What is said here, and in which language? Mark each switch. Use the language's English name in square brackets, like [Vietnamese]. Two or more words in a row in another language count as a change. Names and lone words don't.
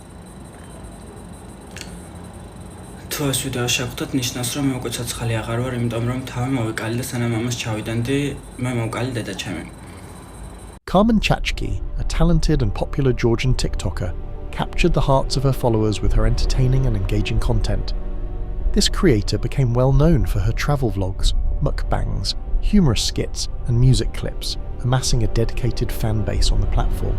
[Georgian] თუ ეს ვიდეო შეგხვდათ, ნიშნავს, რომ მე უკვე ცოცხალი აღარ ვარ, იმიტომ რომ თავი მოვეკალი და სანამ ამას ჩავიდანდი, მე მოვკალი დედა ჩემი. [English] Carmen Chachki, a talented and popular Georgian TikToker, captured the hearts of her followers with her entertaining and engaging content. This creator became well known for her travel vlogs, mukbangs, humorous skits, and music clips, amassing a dedicated fan base on the platform.